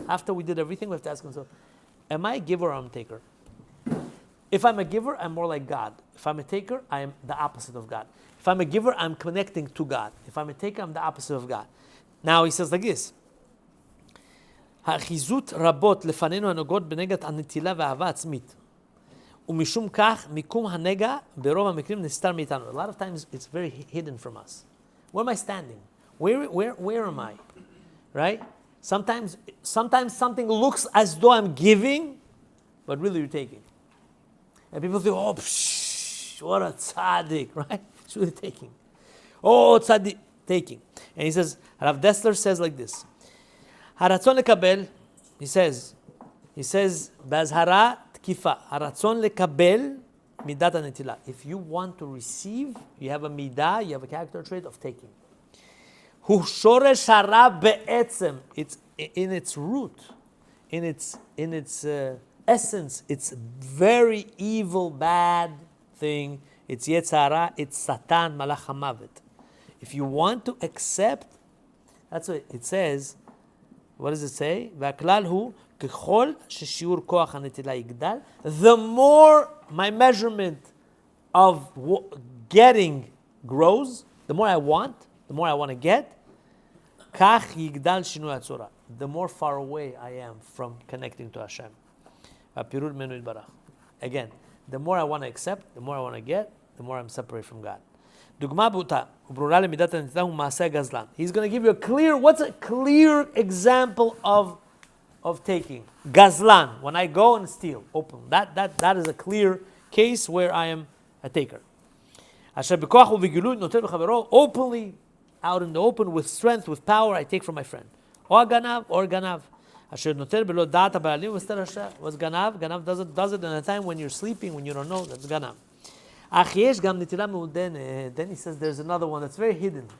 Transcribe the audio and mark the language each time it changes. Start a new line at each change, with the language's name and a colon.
English: After we did everything, we have to ask himself, am I a giver or am I a taker? If I'm a giver, I'm more like God. If I'm a taker, I am the opposite of God. If I'm a giver, I'm connecting to God. If I'm a taker, I'm the opposite of God. Now he says like this,
Hebrew: האחיזות רבות לפנינו הנוגעות בנגעת הנטילה והאהבה עצמית. ומשום כך, מיקום הנגע ברוב המקרים נסתר מאיתנו.
English: A lot of times it's very hidden from us. Where am I standing? Where am I? Right? Sometimes something looks as though I'm giving, but really you're taking. And people think, oh, what a tzaddik, right? It's really taking. Oh, tzaddik, taking. And he says, Rav Dessler says like this.
Hebrew: הרצון לקבל, he says, בהזהרה תקיפה, הרצון לקבל מידת הנטילה.
English: If you want to receive, you have a midah, you have a character trait of taking.
Hebrew: הוא שורש הרע בעצם,
English: it's in its root, in its essence, it's very evil, bad thing. It's Yetzara, it's Satan, Malach HaMavet. If you want to accept, that's what it says. What does it say?
Hebrew: והכלל הוא, ככל ששיעור כוח הנטילה יגדל,
English: the more my measurement of getting grows, the more I want to get,
Hebrew: כך יגדל שינוי הצורה.
English: The more far away I am from connecting to Hashem.
Hebrew: הפירוד ממנו יתברך.
English: Again, the more I want to accept, the more I want to get, the more I'm separated from God.
Hebrew: דוגמה בוטה וברורה למידת הנטילה הוא מעשה הגזלן.
English: He's going to give you what's a clear example of taking? Gazlan, when I go and steal, open. That is a clear case where I am a taker.
Hebrew: אשר בכוח ובגילוי נוטל בחברו,
English: openly, out in the open, with strength, with power, I take from my friend.
Hebrew: או הגנב, או גנב. אשר נוטל בלא דעת הבעלים ומסתר השם.
English: Was גנב does it in a time when you're sleeping, when you don't know, that's גנב.
Hebrew: אך יש גם נטילה מעודנת.
English: Then he says there's another one that's very hidden.